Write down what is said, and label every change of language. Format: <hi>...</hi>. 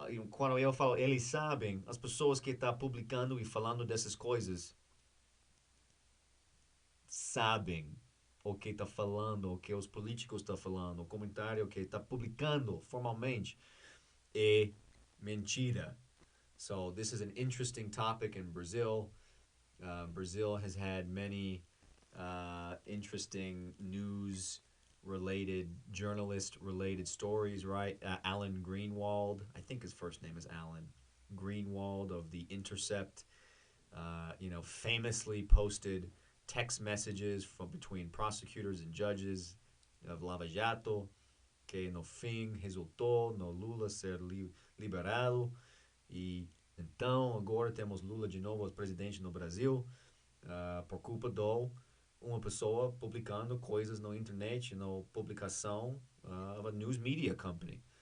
<pt>Quando eu falo eles sabem, as pessoas que estão publicando e falando dessas coisas sabem o que está falando, o que os políticos estão falando, o comentário que está publicando formalmente é mentira.</pt> <en>So this is an interesting topic in Brazil. Brazil has had many interesting news related, journalist related stories, right? Alan Greenwald, I think his first name is Alan Greenwald of The Intercept, famously posted text messages from between prosecutors and judges of Lava Jato,</en> <pt>que no fim resultou no Lula ser liberado. E então agora temos Lula de novo as presidente no Brasil por culpa de uma pessoa publicando coisas na internet, na publicação</pt> <en>of a news media company.</en>